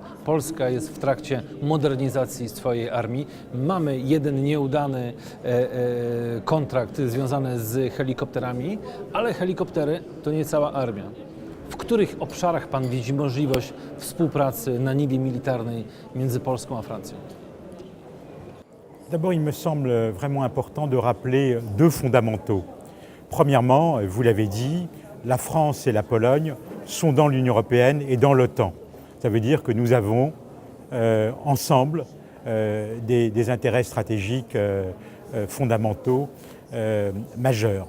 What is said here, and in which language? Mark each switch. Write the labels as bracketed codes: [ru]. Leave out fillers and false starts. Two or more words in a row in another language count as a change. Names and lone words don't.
[pl] Polska jest w trakcie modernizacji swojej armii. Mamy jeden nieudany kontrakt związany z helikopterami, ale helikoptery to nie cała armia. W których obszarach Pan widzi możliwość współpracy na niwie militarnej między Polską a Francją? [fr] D'abord, il me semble vraiment important de rappeler deux fondamentaux. Premièrement, vous l'avez dit, la France et la Pologne sont dans l'Union européenne et dans l'OTAN. Ça veut dire que nous avons ensemble des intérêts stratégiques fondamentaux majeurs.